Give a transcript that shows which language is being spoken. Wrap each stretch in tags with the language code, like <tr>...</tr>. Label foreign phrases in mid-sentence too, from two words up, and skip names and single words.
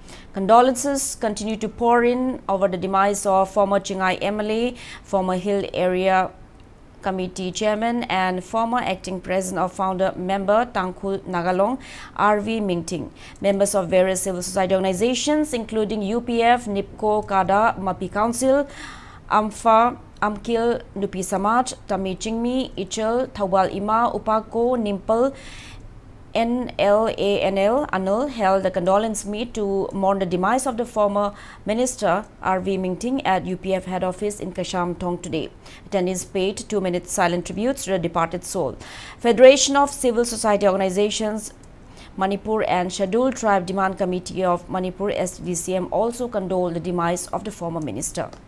<en>Condolences continue to pour in over the demise of former Chingai MLA, former Hill Area Committee Chairman and former acting President of Founder Member Tangkhul Nagalong, R.V. Mingting. Members of various civil society organizations including UPF, NIPCO, KADA, MAPI Council, AMFA, AMKIL, Nupi Samaj, Tami Chingmi, Ichel, Thawal Ima, Upako, Nimpal, NLANL, Anil held a condolence meet to mourn the demise of the former Minister R.V. Mingting at UPF head office in Kasham Thong today. Attendees paid 2-minute silent tributes to the departed soul. Federation of Civil Society Organizations, Manipur and Scheduled Tribe Demand Committee of Manipur SDCM also condoled the demise of the former minister.</en>